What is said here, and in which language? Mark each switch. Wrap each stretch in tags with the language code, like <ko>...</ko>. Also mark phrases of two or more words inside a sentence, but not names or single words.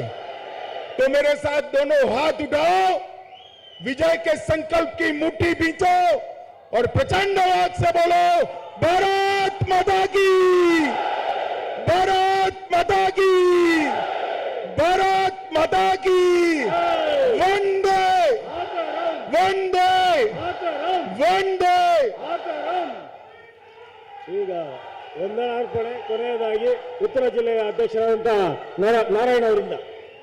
<hi>तो मेरे साथ दोनों हाथ उठाओ, विजय के संकल्प की मुट्ठी बींचो और प्रचंड आवाज से बोलो, भारत माता की, भारत माता की, भारत माता की, वंदे वंदे वंदे।</hi> <kn>ಈಗ ವಂದನಾರ್ಪಣೆ ಕೊನೆಯದಾಗಿ ಉತ್ತರ ಜಿಲ್ಲೆಯ ಅಧ್ಯಕ್ಷರಾದಂತಹ ನಾರಾಯಣ ಅವರಿಂದ</kn>